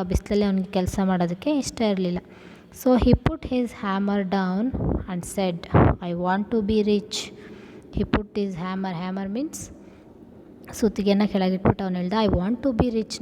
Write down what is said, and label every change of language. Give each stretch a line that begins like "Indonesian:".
Kannada: ಆ ಬಿಸಿಲಲ್ಲಿ ಅವನಿಗೆ ಕೆಲಸ ಮಾಡೋದಕ್ಕೆ ಇಷ್ಟ ಇರಲಿಲ್ಲ.
English: So he put his hammer down and said, "I want to be rich." He put his hammer means ಸುತ್ತಿಗೆನ ಕೆಳಗಿಟ್ಬಿಟ್ಟು ಅವನು ಹೇಳ್ದ, "I want to be rich."